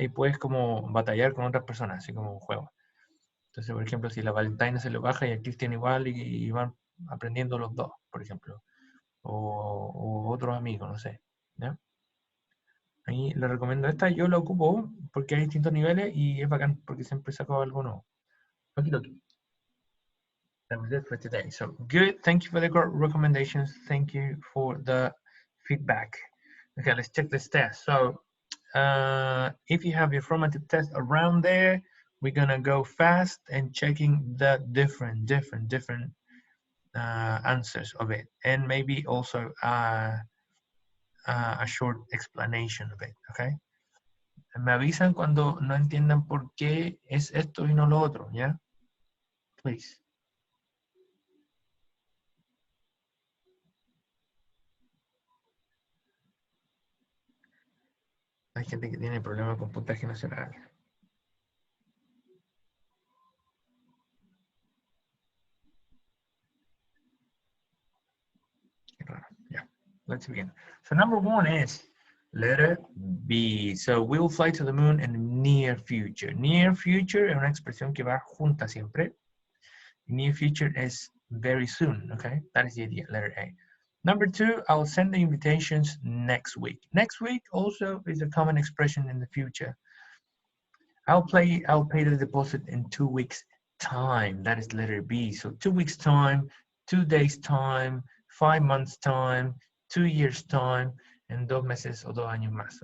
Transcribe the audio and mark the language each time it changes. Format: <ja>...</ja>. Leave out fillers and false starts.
<es>Y puedes como batallar con otras personas, así como un juego. Entonces, por ejemplo, si la Valentina se le baja y el Cristian igual y van aprendiendo los dos, por ejemplo. O otros amigos, no sé. ¿Ya? Ahí le recomiendo esta, yo la ocupo porque hay distintos niveles y es bacán porque siempre saco algo nuevo.</es> <en>Okidoki. That was it for today. So good. Thank you for the recommendations. Thank you for the feedback. Okay, let's check this test. So if you have your formative test around there, we're gonna go fast and checking the different answers of it, and maybe also a short explanation of it. Okay.</en> <es>Me avisan cuando no entiendan por qué es esto y no lo otro, ¿ya?</es> <en>Please.</en> <es>Hay gente que tiene problemas con puntaje nacional. Qué raro.</es> <en>Yeah. Let's begin. So number one is letter B. So we will fly to the moon in near future.</en> <es>Near future es una expresión que va junta siempre.</es> <en>Near future is very soon. Okay, that is the idea. Letter A. Number two, I'll send the invitations next week. Next week also is a common expression in the future. I'll pay the deposit in 2 weeks time. That is letter B. So 2 weeks time, 2 days time, 5 months time, 2 years time, and</en> <es>2 meses o 2 años más.</es>